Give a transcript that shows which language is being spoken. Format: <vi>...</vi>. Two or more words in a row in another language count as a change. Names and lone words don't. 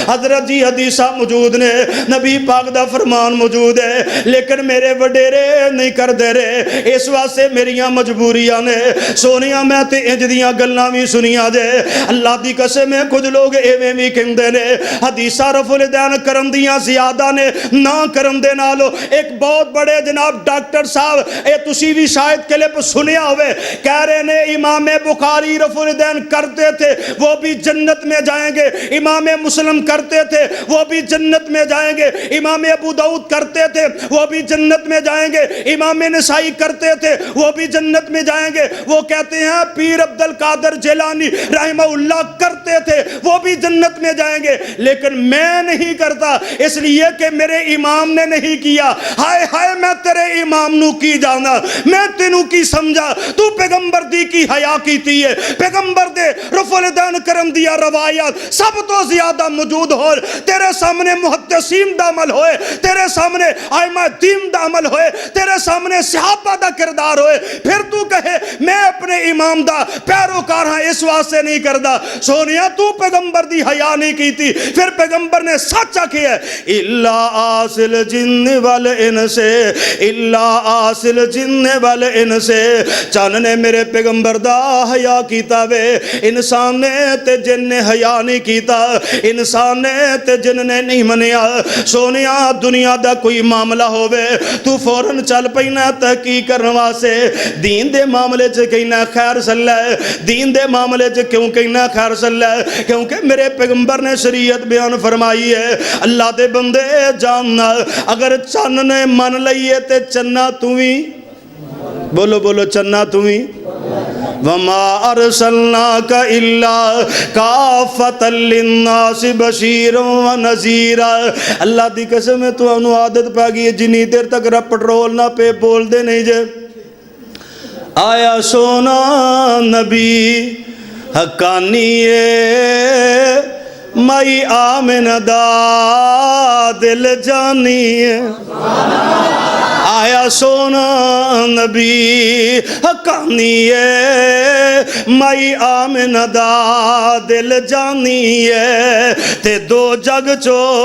<pa>حضرت جی حدیثاں موجود نیں، نبی پاک دا فرمان موجود ہے، لیکن میرے وڈیرے نہیں کرتے رہے. اس واسطے میریاں مجبوریاں نیں۔ سوہݨیا میں تے انج دیاں گلاں وی سنیاں جے، اللہ دی قسم ہے کجھ لوک ایویں وی کہندے نیں حدیثاں</pa> <ar>رفع اليدين</ar> <pa>کرن دیاں زیادہ نیں نہ کرن دے نالوں. اک بہت وڈے جناب ڈاکٹر صاحب، ایہ تسی وی شاید کلپ سنیا ہووے، کہہ رہے نیں</pa> <ur>امام بخاری</ur> <ar>رفع اليدين</ar> <ur>کرتے تھے وہ بھی جنت میں جائیں گے، امام مسلم کرتے تھے وہ بھی جنت میں جائیں گے، امام ابو داؤد کرتے تھے وہ بھی جنت میں جائیں گے، امام نسائی کرتے تھے وہ بھی جنت میں جائیں گے. وہ کہتے ہیں پیر عبدالقادر جیلانی رحمہ اللہ کرتے تھے وہ بھی جنت میں جائیں گے، لیکن میں نہیں کرتا اس لیے کہ میرے امام نے نہیں کیا.</ur> <pa>ہائے ہائے میں تیرے امام نوں کی جاݨاں، میں تینوں کی سمجھاں، توں پیغمبر دی کی حیا کیتی ہے. پیغمبر دے</pa> <ar>رفع اليدين</ar> <pa>کرن دیاں روایتاں سب توں زیادہ موجود ہوݨ، تیرے سامنے محدثین دا عمل ہووے، تیرے سامنے آئمہ دین دا عمل ہووے، تیرے سامنے صحابہ دا کردار ہووے، فیر توں کہویں میں اپنے امام دا پیروکار ہاں اس واسطے نہیں کردا. سوہݨیا توں پیغمبر دی حیا نہیں کیتی، فیر پیغمبر نے سچ آکھیا</pa> <ar>إلا عاصي الجن والإنس، إلا عاصي الجن والإنس.</ar> <pa>چن نے میرے پیغمبر دا حیا کیتا وے، انسان نے تے جن نے حیا نہیں کیتا، انسان نے تے جن نے نہیں منیا. سوہݨیا دنیا دا کوئی معاملہ ہووے توں فوراً چل پینا تحقیق کرنے واسطے، دین دے معاملے چ کہنا خیر صلا، دین دے معاملے چ کیوں کہنا خیر صلا، کیونکہ میرے پیغمبر نے شریعت بیان فرمائی ہے. اللہ دے بندے جاݨناں، اگر چن نے من لئے تے چناں توں وی، بولو بولو چناں توں وی.</pa> <ar>وما أرسلناك إلا كافة للناس بشيرا ونذيرا.</ar> <pa>اللہ دی قسم ہے تہانوں عادت پے گئی ہے جنی دیر تک پیٹرول نہ پئے بولدے نہیں جے. آیا سوہݨا نبی حقانیے مائی آمنہ دا دل جانیے، آیا سوہݨا نبی حقانیے مائی آمنہ دا دل جانیے، تے دو جگ چوں</pa>